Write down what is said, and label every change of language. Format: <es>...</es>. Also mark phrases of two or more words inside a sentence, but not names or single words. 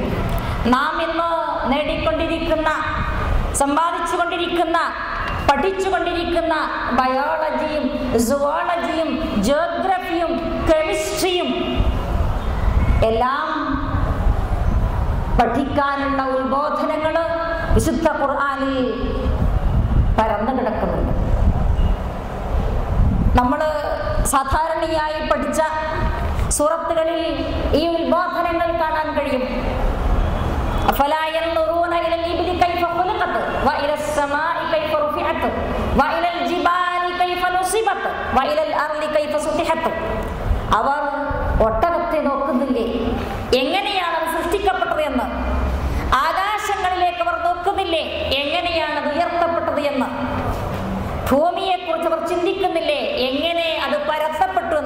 <ml>നാം ഇന്ന് നേടിക്കൊണ്ടിരിക്കുന്ന, സമ്പാദിച്ചുകൊണ്ടിരിക്കുന്ന, പഠിച്ചുകൊണ്ടിരിക്കുന്ന ബയോളജിയും സുവോളജിയും ജിയോഗ്രഫിയും കെമിസ്ട്രിയും എല്ലാം പഠിക്കാനുള്ള ഉത്ബോധനങ്ങൾ വിശുദ്ധ ഖുർആനിൽ പരന്നു കിടക്കുന്നുണ്ട്. നമ്മൾ സാധാരണയായി പഠിച്ച സൂറത്തുകളിൽ ഈ ഉത്ബോധനങ്ങൾ കാണാൻ കഴിയും.</ml> <ar>أفلا ينظرون إلى الإبل كيف خلقت وإلى السماء كيف رفعت وإلى الجبال كيف نصبت وإلى الأرض كيف سطحت.</ar> <ml>അവർ ഒട്ടകത്തെ നോക്കുന്നില്ലേ, എങ്ങനെയാണ് അത് സൃഷ്ടിക്കപ്പെട്ടത് എന്ന്? ആകാശങ്ങളിലേക്ക് അവർ നോക്കുന്നില്ലേ, എങ്ങനെയാണ് അത് ഉയർത്തപ്പെട്ടത് എന്ന്? ഭൂമിയെക്കുറിച്ച് അവർ ചിന്തിക്കുന്നില്ലേ, എങ്ങനെ അത് പരത്തപ്പെട്ടു എന്ന്?</ml>